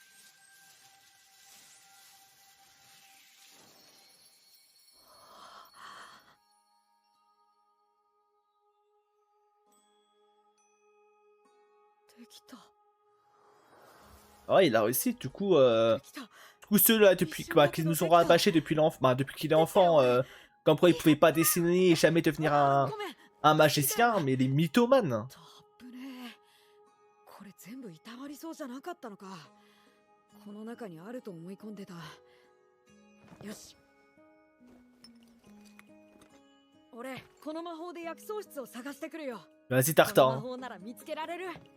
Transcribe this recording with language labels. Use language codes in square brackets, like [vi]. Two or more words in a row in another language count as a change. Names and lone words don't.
[fr] Ah, il a réussi, du coup, tous ceux-là depuis, qui nous sont rabâchés depuis depuis qu'il est enfant, comme quoi il pouvait pas dessiner et jamais devenir un magicien, mais les mythomanes. [ja] これ全部いたわりそうじゃなかったのか。この中にあると思い込んでた。よし。俺、この魔法で薬草室を探してくるよ。 [fr] Vas-y, [ja] この魔 [fr] Tartan. [ja] 法なら見つけられる。